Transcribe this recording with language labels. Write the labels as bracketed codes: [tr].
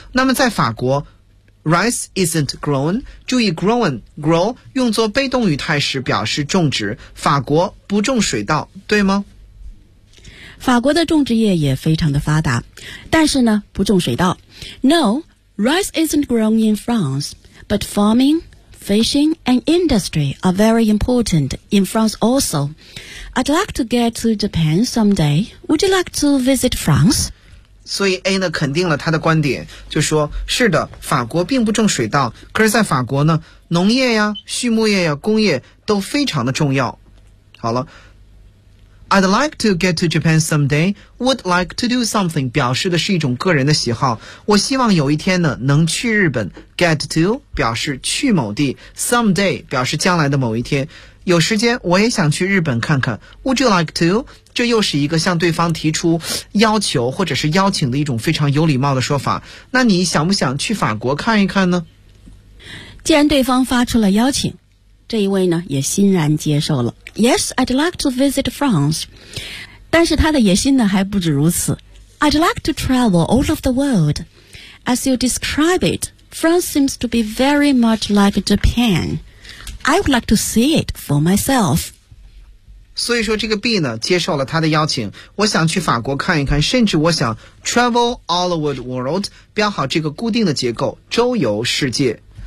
[zh] 那么，在法国。 [en] Rice isn't grown. [zh] 注意 grown, grow 用作被动语态时表示种植。法国不种水稻，对吗？法国的种植业也非常的发达，但是呢，不种水稻。 [en] No, rice isn't grown in France. But farming, fishing, and industry are very important in France also. I'd like to get to Japan someday. Would you like to visit France? [zh] 所以 A 呢肯定了他的观点，就说是的，法国并不种水稻，可是在法国呢，农业呀、畜牧业呀、工业都非常的重要。 [en] 好了 I'd like to get to Japan someday. Would like to do something [zh] 表示的是一种个人的喜好，我希望有一天呢能去日本。 Get to 表示去某地， someday 表示将来的某一天，有时间我也想去日本看看。 [en] Would you like to? [zh] 这又是一个向对方提出要求或者是邀请的一种非常有礼貌的说法。那你想不想去法国看一看呢？既然对方发出了邀请，这一位呢也欣然接受了。 [en] Yes, I'd like to visit France. [zh] 但是他的野心呢还不止如此。 [en] I'd like to travel all of the world. As you describe it, France seems to be very much like Japan. I would like to see it for myself. [zh] 所以说这个 B 呢接受了他的邀请，我想去法国看一看，甚至我想 [en] travel all over the world， [zh] 标好这个固定的结构，周游世界。